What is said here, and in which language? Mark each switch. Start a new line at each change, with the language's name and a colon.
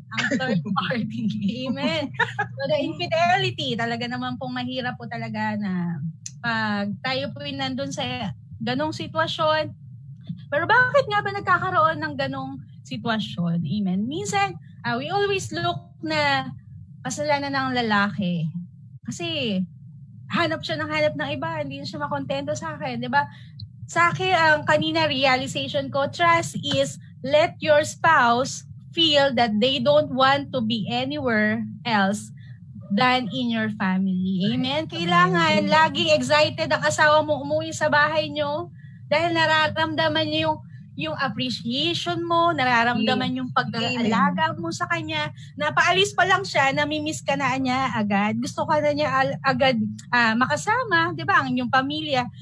Filipino: Ang third party. Amen.
English: So, the infidelity,
Filipino: talaga naman pong mahirap po talaga na pag tayo po nandun sa ganong sitwasyon. Pero bakit nga ba nagkakaroon ng ganong sitwasyon? Amen. Minsan,
English: we always look
Filipino: na kasalanan ng lalaki. Kasi, hanap siya ng iba. Hindi siya makontento sa akin. Diba? Sa akin, ang kanina realization ko,
English: trust is let your spouse feel that they don't want to be anywhere else than in your family.
Filipino: Amen? Kailangan laging excited ang asawa mo umuwi sa bahay nyo dahil nararamdaman niyo yung appreciation mo, nararamdaman yung pag-aalaga mo sa kanya. Napaalis pa lang siya, namimiss ka na niya agad. Gusto ka na niya agad makasama, di ba, ang inyong pamilya.